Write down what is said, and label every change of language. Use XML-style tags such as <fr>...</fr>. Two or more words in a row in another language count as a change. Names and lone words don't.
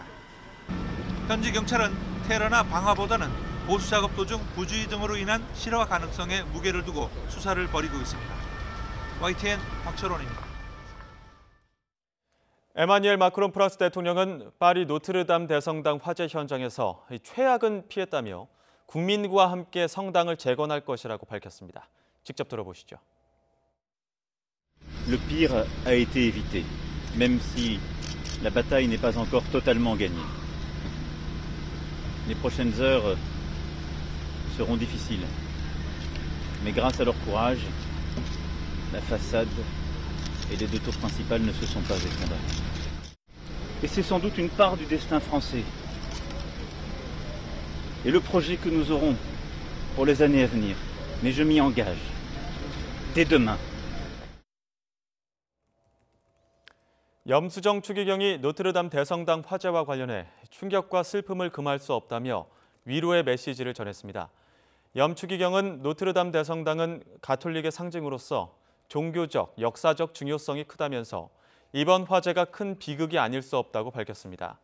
<ko>현지 경찰은 테러나 방화보다는 보수 작업 도중 부주의 등으로 인한 실화 가능성에 무게를 두고 수사를 벌이고 있습니다. YTN 박철원입니다. 에마뉘엘 마크롱 프랑스 대통령은 파리 노트르담 대성당 화재 현장에서 최악은 피했다며 국민과 함께 성당을 재건할 것이라고 밝혔습니다. 직접 들어보시죠.</ko> <fr>Le pire a été évité, même si la bataille n'est pas encore totalement gagnée. Les prochaines heures seront difficiles, mais grâce à leur courage, la façade et les deux tours principales ne se sont pas effondrées. Et c'est sans doute une part du destin français. Et le projet que nous aurons pour les années à venir. Mais je m'y engage. Dès demain.</fr> <ko>염수정 추기경이 노트르담 대성당 화재와 관련해 충격과 슬픔을 금할 수 없다며 위로의 메시지를 전했습니다. 염 추기경은 노트르담 대성당은 가톨릭의 상징으로서 종교적, 역사적 중요성이 크다면서 이번 화재가 큰 비극이 아닐 수 없다고 밝혔습니다.</ko>